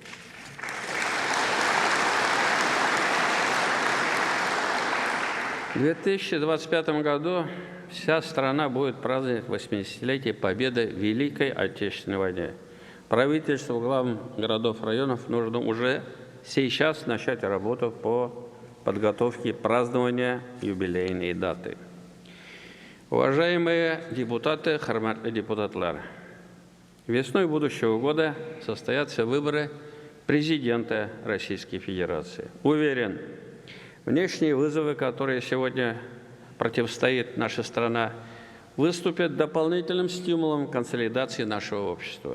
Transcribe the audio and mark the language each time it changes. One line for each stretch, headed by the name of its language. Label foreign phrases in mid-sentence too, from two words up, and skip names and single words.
Russian: В 2025 году вся страна будет праздновать 80-летие победы в Великой Отечественной войне. Правительству глав городов, районов нужно уже сейчас начать работу по подготовке празднования юбилейной даты. Уважаемые депутаты,
Tatar: хөрмәтле депутатлар,
Russian: весной будущего года состоятся выборы президента Российской Федерации. Уверен, внешние вызовы, которые сегодня противостоит наша страна, выступят дополнительным стимулом консолидации нашего общества.